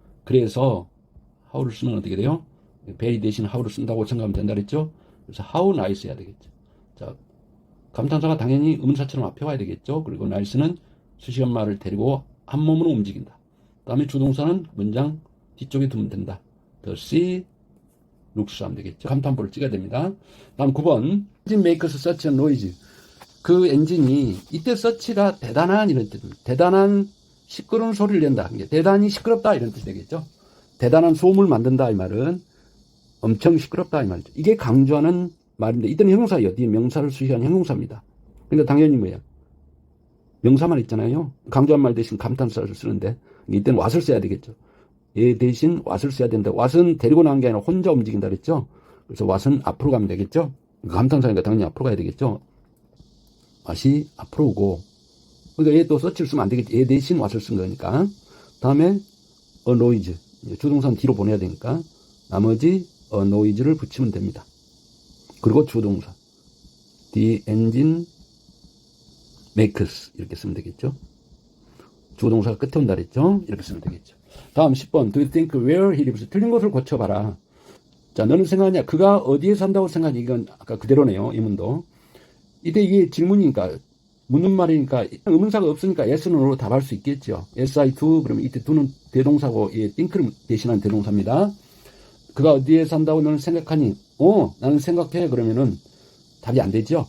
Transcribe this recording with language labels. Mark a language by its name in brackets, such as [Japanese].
[Korean] 그래서 how를 쓰면 어떻게 돼요? very 대신 how를 쓴다고 생각하면 된다 그랬죠. 그래서 [English] how nice [Korean] 해야 되겠죠. 자, 감탄사가 당연히 의문사처럼 앞에 와야 되겠죠. 그리고 nice는 수식한 말을 데리고 한 몸으로 움직인다. 다음에 주동사는 문장 뒤쪽에 두면 된다. [English] The sea looks [Korean] 하면 되겠죠. 감탄부를 찍어야 됩니다. [English] 다음 9번 engine makes such a noise. [Korean] 그 엔진이 이때 such가 대단한 이런 뜻입니다. 대단한 시끄러운 소리를 낸다. 대단히 시끄럽다 이런 뜻이 되겠죠. 대단한 소음을 만든다 이 말은 엄청 시끄럽다 이 말이죠. 이게 강조하는 말인데 이때는 형용사예요. 뒤에 명사를 수식하는 형용사입니다. 그러니까 당연히 뭐야? 명사만 있잖아요. 강조한 말 대신 감탄사를 쓰는데 이때는 what을 써야 되겠죠. 얘 대신 what을 써야 되는데 what은 데리고 나온 게 아니라 혼자 움직인다 그랬죠. 그래서 what은 앞으로 가면 되겠죠. 감탄사니까 당연히 앞으로 가야 되겠죠. what이 앞으로 오고 그러니까 얘 또 서치를 쓰면 안 되겠지. 얘 대신 what을 쓴 거니까. 다음에 a noise 주동사는 뒤로 보내야 되니까 나머지 a noise를 붙이면 됩니다. 그리고 주동사 [English] the engine makes [Korean] 이렇게 쓰면 되겠죠. 주동사가 끝에 온다 그랬죠. 이렇게 쓰면 되겠죠. [English] 다음 10번 do you think where he lives [Korean] 틀린 것을 고쳐봐라. 자 너는 생각하냐 그가 어디에 산다고 생각하냐. 이건 아까 그대로네요. 이 문도 이때 이게 질문이니까 묻는 말이니까 의문사가 없으니까 yes는 no로 답할 수 있겠죠. [English] yes I do [Korean] 그러면 이때 do는 대동사고 이 think를 대신한 대동사입니다. 그가 어디에 산다고 너는 생각하니? 나는 생각해. 그러면은 답이 안 되죠.